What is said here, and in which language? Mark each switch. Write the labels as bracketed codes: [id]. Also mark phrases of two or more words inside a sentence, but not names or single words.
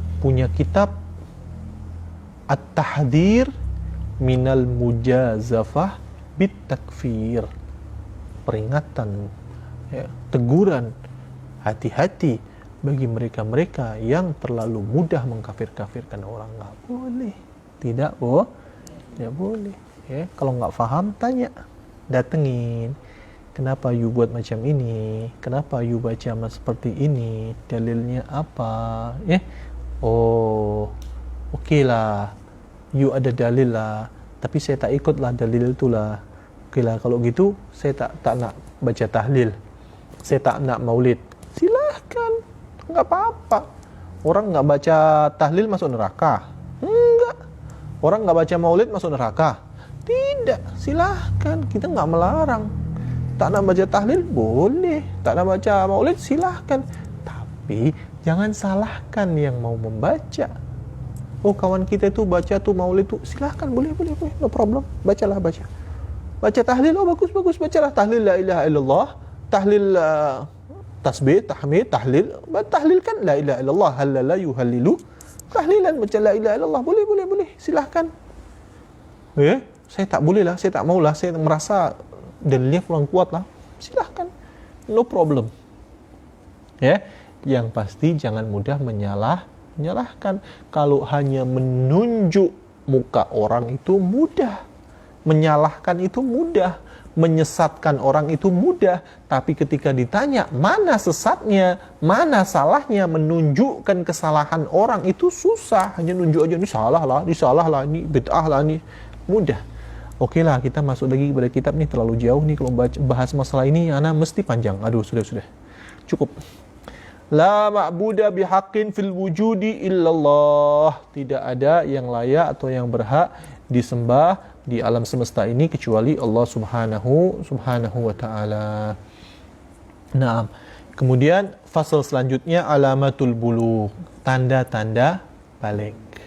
[id] punya kitab At-Tahdhir minal mujazafah bit takfir, peringatan, ya, teguran, hati-hati bagi mereka-mereka yang terlalu mudah mengkafir-kafirkan orang. Nggak boleh, tidak boleh, ya. Kalau nggak paham tanya, datengin, kenapa [ms] you buat macam ini, [id] kenapa you baca seperti ini, dalilnya apa, ya. Oh, oke lah, [ms] you ada dalil lah, [id] tapi saya tak ikut lah dalil itulah. Oke lah, kalau gitu saya tak nak baca tahlil, saya tak nak maulid. Silahkan, nggak apa-apa. Orang nggak baca tahlil masuk neraka? Enggak. Orang nggak baca maulid masuk neraka? Tidak. Silahkan, kita nggak melarang. [ms] Tak nak baca tahlil boleh, tak nak baca maulid silahkan, [id] tapi jangan salahkan yang mau membaca. Oh, kawan kita itu baca tuh maulid tuh, silahkan, boleh, [en] no problem, [id] bacalah, baca tahlil, oh bagus, bacalah tahlil [ar] لا إله إلا الله, [id] tahlil tasbih, tahmid, tahlil kan [ar] لا إله إلا الله, هلل يهلل, [id] tahlilan, baca [ar] لا إله إلا الله, [id] boleh, silahkan. Ya, [ms] saya tak boleh lah, saya tak mau lah, [id] saya merasa dalilnya kurang kuat lah, silahkan, [en] no problem. [id] Ya, yang pasti jangan mudah menyalahkan. Kalau hanya menunjuk muka orang itu mudah, menyalahkan itu mudah, menyesatkan orang itu mudah, tapi ketika ditanya mana sesatnya, mana salahnya, menunjukkan kesalahan orang itu susah. Hanya nunjuk aja, ini salah lah, ini bid'ah lah, ini mudah. Oke lah, kita masuk lagi kepada kitab nih, terlalu jauh nih kalau bahas masalah ini, ana mesti panjang. Aduh, sudah cukup. [ar] لا معبود بحق في الوجود إلا الله. [id] Tidak ada yang layak atau yang berhak disembah di alam semesta ini kecuali Allah [ar] سبحانه وتعالى. [id] Nah, kemudian fasal selanjutnya [ar] علامة البلوغ, [id] tanda-tanda balik.